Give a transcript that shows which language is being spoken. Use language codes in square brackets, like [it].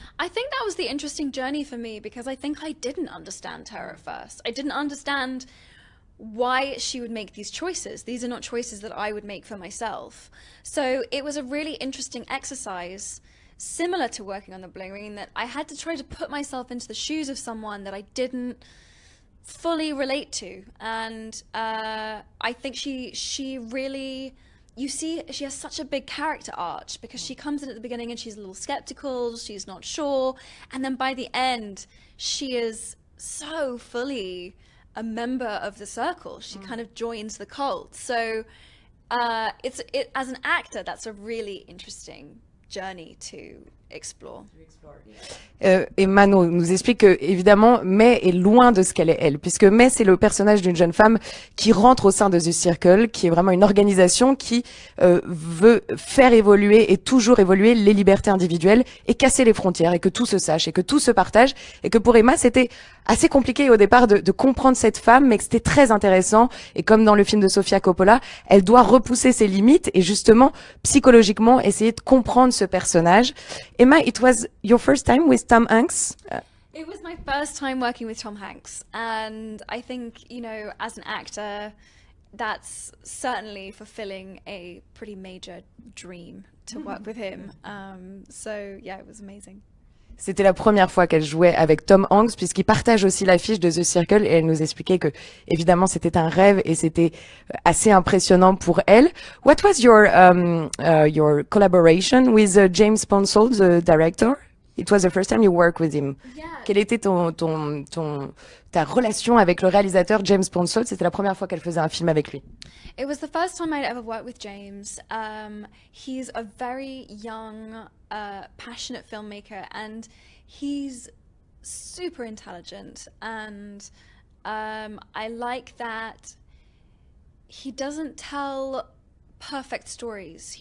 [en] I think that was the interesting journey for me because I think I didn't understand her at first. I didn't understand why she would make these choices. These are not choices that I would make for myself. So it was a really interesting exercise, similar to working on The Bling Ring, that I had to try to put myself into the shoes of someone that I didn't fully relate to. And I think she really, you see, she has such a big character arc because she comes in at the beginning and she's a little skeptical, she's not sure, and then by the end, she is so fully a member of the circle. She kind of joins the cult. So as an actor, that's a really interesting journey to explore. [fr] Emma nous explique que, évidemment, May est loin de ce qu'elle est elle, puisque May, c'est le personnage d'une jeune femme qui rentre au sein de The Circle, qui est vraiment une organisation qui veut faire évoluer et toujours évoluer les libertés individuelles et casser les frontières, et que tout se sache, et que tout se partage, et que pour Emma, c'était assez compliqué au départ de comprendre cette femme, mais que c'était très intéressant, et comme dans le film de Sofia Coppola, elle doit repousser ses limites, et justement, psychologiquement, essayer de comprendre ce personnage. [en] Emma, it was your first time with Tom Hanks? It was my first time working with Tom Hanks, and I think, as an actor, that's certainly fulfilling a pretty major dream to work with him. So yeah, it was amazing. [fr] C'était la première fois qu'elle jouait avec Tom Hanks, puisqu'il partage aussi l'affiche de The Circle, et elle nous expliquait que, évidemment, c'était un rêve et c'était assez impressionnant pour elle. [en] What was your collaboration with James Ponsell, the director? It was the first time you worked with him. Yeah. [fr] Quelle était ta relation avec le réalisateur James Ponsell? C'était la première fois qu'elle faisait un film avec lui. [en] It was the first time I'd ever worked with James. He's a very young, passionate filmmaker, and he's super intelligent. And I like that he doesn't tell perfect stories.